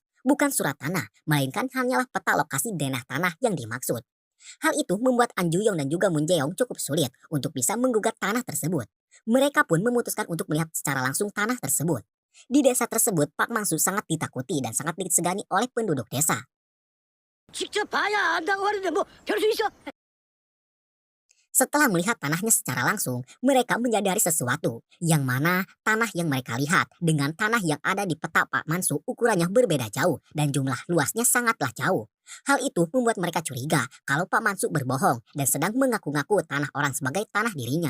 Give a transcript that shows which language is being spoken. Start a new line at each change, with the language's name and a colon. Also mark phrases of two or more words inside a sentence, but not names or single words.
Indonesian: Bukan surat tanah, melainkan hanyalah peta lokasi denah tanah yang dimaksud. Hal itu membuat An Ju-yong dan juga Moon Jae-yong cukup sulit untuk bisa menggugat tanah tersebut. Mereka pun memutuskan untuk melihat secara langsung tanah tersebut. Di desa tersebut, Pak Mangsu sangat ditakuti dan sangat disegani oleh penduduk desa.
Korean: 직접 봐야 안다고 하는데 뭐 별 수 있어?
Indonesian: Setelah melihat tanahnya secara langsung, mereka menyadari sesuatu, yang mana tanah yang mereka lihat dengan tanah yang ada di peta Pak Mansu ukurannya berbeda jauh dan jumlah luasnya sangatlah jauh. Hal itu membuat mereka curiga kalau Pak Mansu berbohong dan sedang mengaku-ngaku tanah orang sebagai tanah dirinya.